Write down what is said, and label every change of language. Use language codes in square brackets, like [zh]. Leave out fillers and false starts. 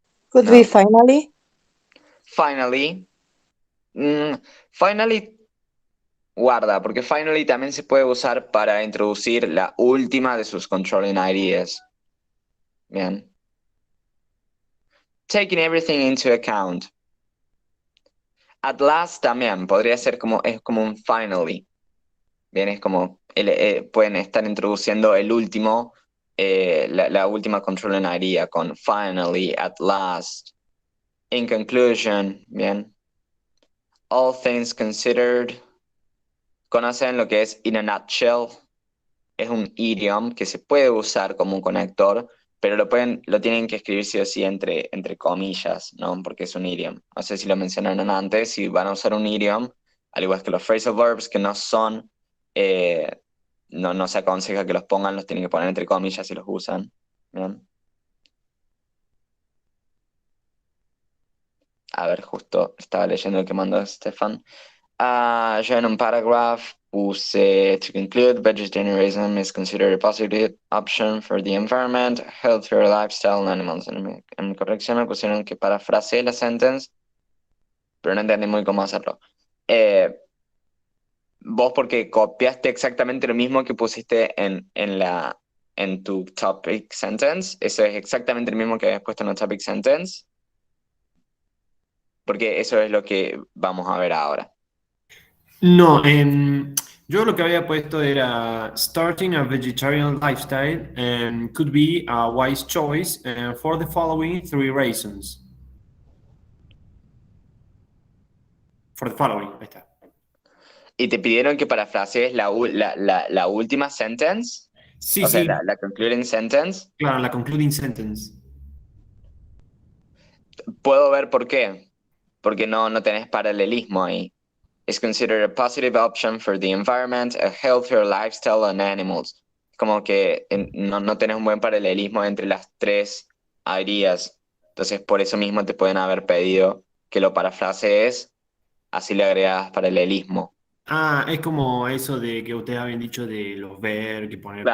[en] Could be finally. Finally. [es] Finally, guarda, porque finally también se puede usar para introducir la última de sus controlling ideas. Bien. [en] Taking everything into account. [es] At last también podría ser es como un finally. Bien, es como pueden estar introduciendo el último, la última controlling idea con finally, at last, in conclusion. Bien. [en] All things considered. [es] ¿Conocen lo que es in a nutshell? Es un idiom que se puede usar como un conector, pero lo tienen que escribir sí o sí entre comillas, ¿no? Porque es un idiom. No sé si lo mencionaron antes, si van a usar un idiom, al igual que los phrasal verbs que no son, no se aconseja que los pongan, los tienen que poner entre comillas si los usan. ¿Bien? A ver, justo estaba leyendo el que mandó Stefan. Yo en un paragraph puse [en] to conclude, vegetarianism is considered a positive option for the environment, healthier lifestyle and animals. [es] En corrección me pusieron que parafraseé la sentence, pero no entendí muy cómo hacerlo. Vos porque copiaste exactamente lo mismo que pusiste en tu topic sentence, eso es exactamente lo mismo que habías puesto en la topic sentence, porque eso es lo que vamos a ver ahora. No, yo lo que había puesto era [en] starting a vegetarian lifestyle could be a wise choice for the following 3 reasons. For the following, [es] ahí está. Y te pidieron que parafrasees la última sentence, Sí, o sea, sí, la concluding sentence. claro, la concluding sentence. Puedo ver por qué. Porque no tenés paralelismo ahí. [en] Is considered a positive option for the environment, a healthier lifestyle and animals. [es] Como que no tenés un buen paralelismo entre las tres ideas. Entonces, por eso mismo te pueden haber pedido que lo parafrasees, así le agregas paralelismo. Ah, es como eso de que ustedes habían dicho de los verbos, que poner